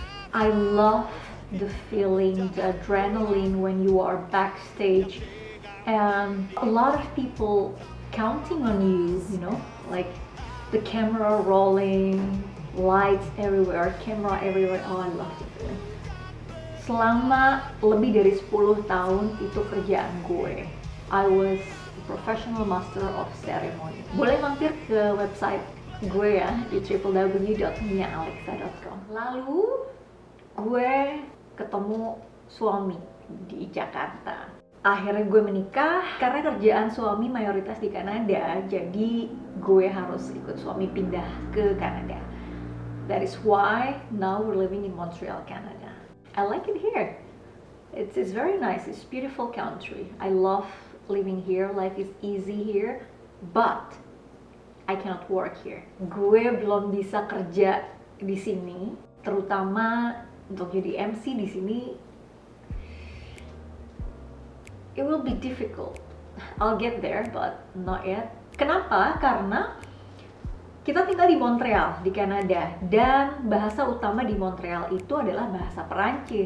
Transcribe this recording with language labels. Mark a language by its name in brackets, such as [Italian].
[English] I love the feeling, the adrenaline when you are backstage and a lot of people counting on you, you know, like the camera rolling, lights everywhere, camera everywhere. Oh, I love the feeling. [Indonesian] Selama lebih dari 10 tahun itu kerjaan gue. [English] I was a professional master of ceremony. [Indonesian] Boleh mampir ke website gue ya di www.miaalexa.com. Lalu gue ketemu suami di Jakarta. Akhirnya gue menikah karena kerjaan suami mayoritas di Kanada, jadi gue harus ikut suami pindah ke Kanada. [English] That is why now we're living in Montreal, Canada. I like it here. It's very nice. It's beautiful country. I love living here. Life is easy here, but I cannot work here. [Indonesian] Gue belum bisa kerja di sini, terutama untuk jadi MC di sini. [English] It will be difficult. I'll get there, but not yet. [Indonesian] Kenapa? Karena kita tinggal di Montreal, di Kanada, dan bahasa utama di Montreal itu adalah bahasa Perancis.